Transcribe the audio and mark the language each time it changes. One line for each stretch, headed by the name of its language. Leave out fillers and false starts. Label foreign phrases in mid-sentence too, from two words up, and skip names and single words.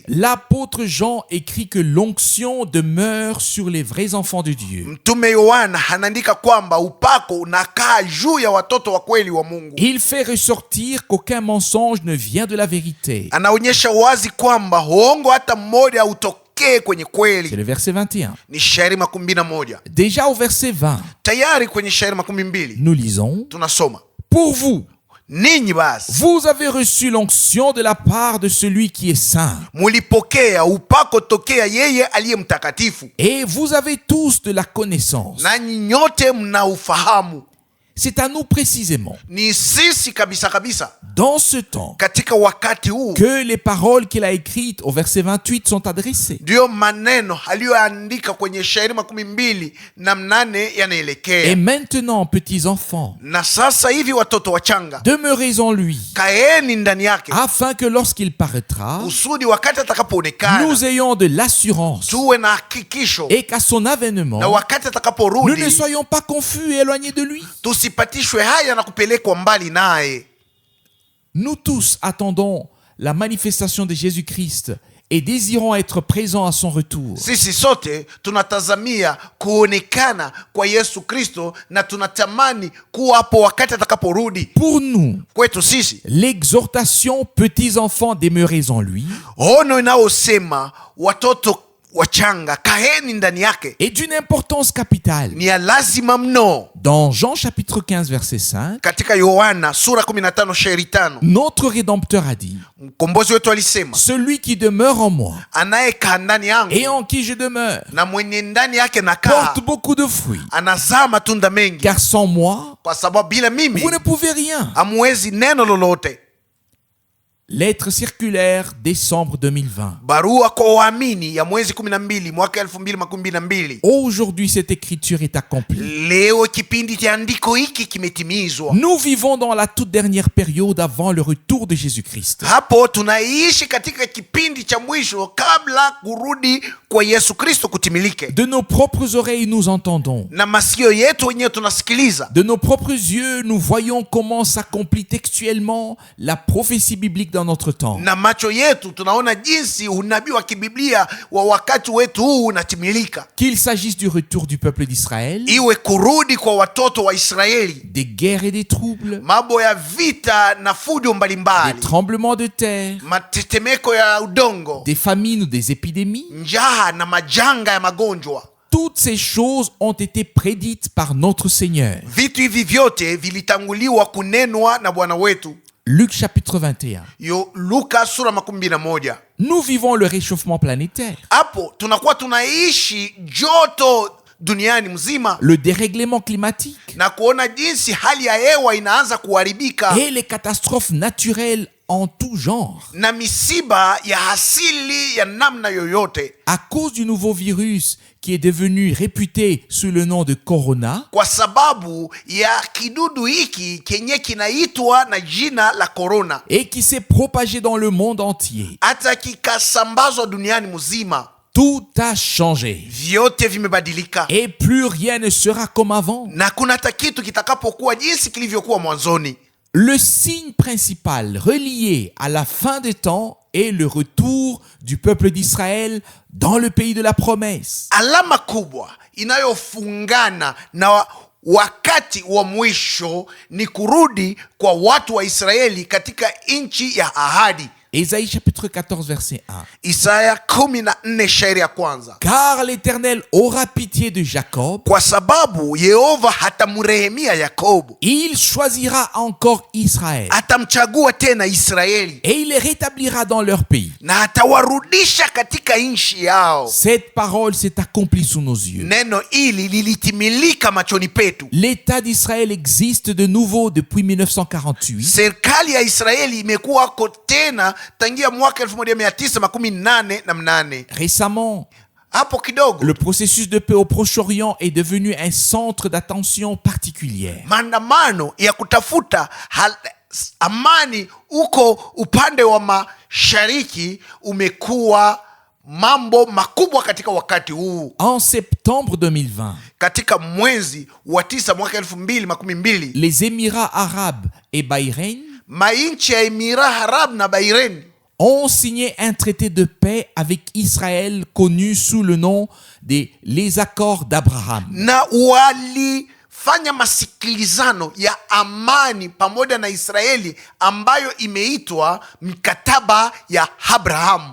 French: l'apôtre Jean écrit que l'onction demeure sur les vrais enfants de Dieu.
Swahili: mtume Yohana anaandika kwamba upako unakaa juu ya watoto wa kweli wa Mungu.
French: Il fait ressortir qu'aucun mensonge ne vient de la vérité.
Swahili: Anaonyesha wazi kwamba uongo hata mmoja hautokee kwenye
French: C'est
Swahili: kweli.
French: le verset 21.
Swahili: Ni shairi 11.
French: Déjà au verset 20,
Swahili: Tayari kwenye shairi 12
French: nous lisons:
Swahili: tunasoma,
French: Pour vous,
Swahili: ninyi basi
French: vous avez reçu l'onction de la part de celui qui est saint.
Swahili: mulipokea upako tokea yeye aliye mtakatifu,
French: Et vous avez tous de la connaissance.
Swahili: nanyi nyote mna ufahamu.
French: C'est à nous précisément,
Swahili: Ni sisi kabisa kabisa
French: dans ce temps,
Swahili: katika wakati huu
French: que les paroles qu'il a écrites au verset 28 sont adressées.
Swahili: ndiyo maneno aliyoandika kwenye shairi 28
French: Et
Swahili: yanaelekea.
French: maintenant, petits enfants,
Swahili: Na sasa hivi watoto wachanga,
French: demeurez en lui,
Swahili: kaeni ndani yake,
French: afin que lorsqu'il paraîtra,
Swahili: kusudi wakati atakapoonekana
French: nous ayons de l'assurance
Swahili: tuwe na hakikisho,
French: et qu'à son avènement,
Swahili: na wakati
French: nous ne
Swahili: atakaporudi
French: soyons pas confus et éloignés de lui.
Swahili: tusipatishwe haya na kupelekwa mbali naye.
French: Nous tous attendons la manifestation de Jésus-Christ et désirons être présents à son retour.
Swahili: Sisi sote tunatazamia kuonekana kwa Yesu Kristo na tunatamani kuwa hapo wakati atakaporudi.
French: Pour nous,
Swahili: Kwetu sisi,
French: l'exhortation « Petits enfants, demeurez en lui »
Swahili: ono inayosema watoto wachanga kaeni ndani yake
French: est d'une importance capitale.
Swahili: ni ya lazima mno.
French: Dans Jean chapitre 15 verset 5,
Swahili: Katika Yohana sura 15 shairi 5,
French: notre Rédempteur a dit:
Swahili: mkombozi wetu alisema,
French: Celui qui demeure en moi
Swahili: anayekaa ndani yangu
French: et en qui je demeure
Swahili: na mwenye ndani yake nakaa
French: porte beaucoup de fruits.
Swahili: anazaa matunda mengi,
French: Car sans moi,
Swahili: kwa sababu bila mimi
French: vous ne pouvez rien.
Swahili: hamuwezi neno lolote.
French: Lettre circulaire, décembre 2020.
Swahili: Barua kwa waamini ya mwezi 12 mwaka 2012.
French: Aujourd'hui, cette écriture est accomplie.
Swahili: Leo kipindi cha andiko hiki kimetimizwa.
French: Nous vivons dans la toute dernière période avant le retour de Jésus-Christ.
Swahili: Hapo tunaishi katika kipindi cha mwisho kabla kurudi kwa Yesu Kristo kutimilike.
French: De nos propres oreilles, nous entendons.
Swahili: Na masikio yetu wenyewe tunasikiliza.
French: De nos propres yeux, nous voyons comment s'accomplit textuellement la prophétie biblique dans notre temps.
Swahili: Na macho yetu tunaona jinsi unabii wa kibiblia wa wakati wetu huu unatimilika.
French: Qu'il s'agisse du retour du peuple d'Israël,
Swahili: Iwe kurudi kwa watoto wa Israeli,
French: des guerres et des troubles,
Swahili: mambo ya vita na fujo
French: des
Swahili: mbalimbali,
French: tremblements de terre,
Swahili: matetemeko ya udongo,
French: des famines ou des épidémies,
Swahili: njaa na majanga ya magonjwa.
French: toutes ces choses ont été prédites par notre Seigneur.
Swahili: Vitu hivi vyote vilitanguliwa kunenwa na Bwana wetu.
French: Luc chapitre 21.
Swahili: Luka sura 21.
French: Nous vivons le réchauffement planétaire,
Swahili: Hapo tunakuwa tunaishi joto duniani mzima
French: le dérèglement climatique
Swahili: na kuona jinsi hali ya hewa inaanza kuharibika
French: et les catastrophes naturelles en tout genre.
Swahili: na misiba ya asili ya namna yoyote,
French: À cause du nouveau virus qui est devenu réputé sous le nom de Corona,
Swahili: kwa sababu ya kidudu hiki kenye kinaitwa na jina la corona,
French: et qui s'est propagé dans le monde entier.
Swahili: hata kikasambazwa duniani mzima.
French: Tout a changé
Swahili: Vyote vimebadilika
French: et plus rien ne sera comme avant.
Swahili: na kuna hata kitu kitakapokuwa jinsi kilivyokuwa mwanzoni.
French: Le signe principal relié à la fin des temps est le retour du peuple d'Israël dans le pays de la promesse.
Swahili: Alama kubwa inayofungana na wakati wa mwisho ni kurudi kwa watu wa Israeli katika nchi ya ahadi.
French: Ésaïe chapitre 14 verset 1.
Swahili: Isaya 14 shairi ya kwanza.
French: Car l'Éternel aura pitié de Jacob,
Swahili: Kwa sababu Yehova hatamrehemia Yakobo,
French: il choisira encore Israël,
Swahili: atamchagua tena Israeli
French: et il les rétablira dans leur pays.
Swahili: na atawarudisha katika nchi yao.
French: Cette parole s'est accomplie sous nos yeux.
Swahili: Neno hili lilitimilika machoni petu.
French: L'État d'Israël existe de nouveau depuis 1948.
Swahili: Serikali ya Israeli imekuwako tena tangia mwaka 1988.
French: Récemment,
Swahili: Hapo kidogo
French: le processus de paix au Proche-Orient est devenu un centre d'attention particulière.
Swahili: maandamano ya kutafuta amani uko upande wa mashariki umekuwa mambo makubwa katika wakati huu.
French: En septembre 2020,
Swahili: Katika mwezi wa 9 mwaka 2012,
French: les Émirats arabes et Bahreïn
Swahili: mainchi ya Emirat Arab na Bahrain
French: ont signé un traité de paix avec Israël connu sous le nom des les accords d'Abraham.
Swahili: na walifanya masikilizano ya amani pamoja na Israeli ambayo imeitwa mkataba ya Abraham,